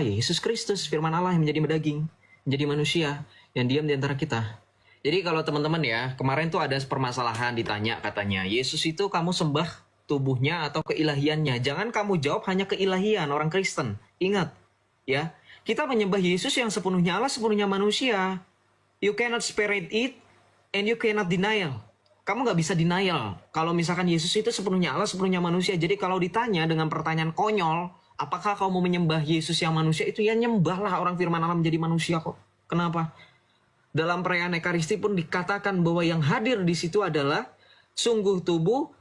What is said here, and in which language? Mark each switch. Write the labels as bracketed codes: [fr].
[id] Yesus Kristus, firman Allah yang menjadi daging, menjadi manusia, yang diam di antara kita. Jadi kalau teman-teman ya, kemarin tuh ada permasalahan ditanya katanya, Yesus itu kamu sembah tubuhnya atau keilahiannya? Jangan kamu jawab hanya keilahian orang Kristen. Ingat, ya, kita menyembah Yesus yang sepenuhnya Allah, sepenuhnya manusia. [en] You cannot separate it and you cannot denial. [id] Kamu nggak bisa denial kalau misalkan Yesus itu sepenuhnya Allah, sepenuhnya manusia. Jadi kalau ditanya dengan pertanyaan konyol, apakah kamu menyembah Yesus yang manusia? Itu ya nyembahlah orang firman Allah menjadi manusia kok. Kenapa? Dalam perayaan Ekaristi pun dikatakan bahwa yang hadir di situ adalah sungguh tubuh